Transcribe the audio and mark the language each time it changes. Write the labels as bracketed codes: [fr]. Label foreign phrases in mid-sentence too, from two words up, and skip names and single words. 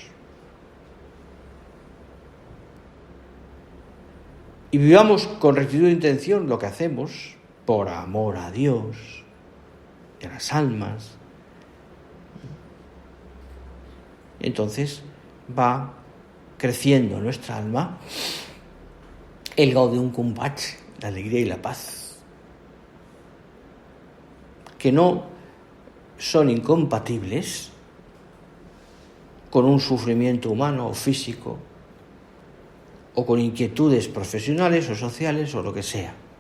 [es] y vivamos con rectitud de intención lo que hacemos por amor a Dios y a las almas, entonces va creciendo en nuestra alma el [la] gaudium cum pace, [es] la alegría y la paz, que no son incompatibles con un sufrimiento humano o físico, o con inquietudes profesionales o sociales o lo que sea.